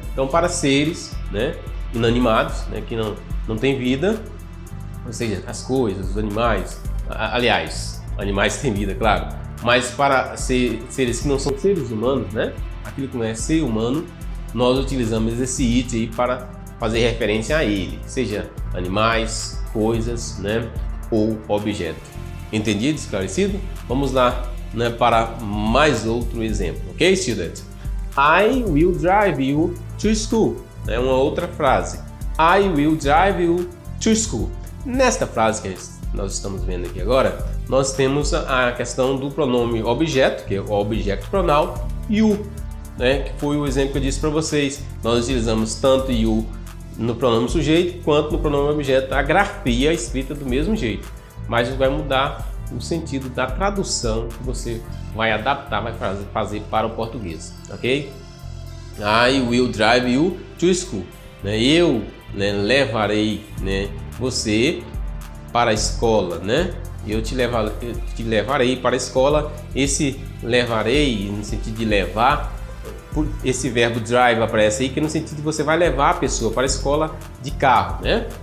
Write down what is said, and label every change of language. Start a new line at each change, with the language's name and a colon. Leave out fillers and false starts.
Portuguese: Então, para seres, né, inanimados, né, que não tem vida, ou seja, as coisas, os animais, aliás, animais têm vida, claro, mas para seres que não são seres humanos, né, aquilo que não é ser humano, nós utilizamos esse it aí para fazer referência a ele, seja animais, coisas, né, ou objeto. Entendido? Esclarecido? Vamos lá, né, para mais outro exemplo,
English: ok, student? I will drive you to school.
Portuguese: É uma outra frase.
English: I will drive you to school.
Portuguese: Nesta frase que nós estamos vendo aqui agora, nós temos a questão do pronome objeto, que é o object pronoun, you, né, que foi o exemplo que eu disse para vocês. Nós utilizamos tanto you no pronome sujeito quanto no pronome objeto. A grafia é escrita do mesmo jeito, mas vai mudar o sentido da tradução que você vai adaptar, vai fazer para o português, ok?
English: I will drive you to school.
Portuguese: Né? Eu, né, levarei, né, você para a escola, né? Eu te levarei para a escola. Esse levarei, no sentido de levar, esse verbo drive aparece aí, que é no sentido de você vai levar a pessoa para a escola de carro, né?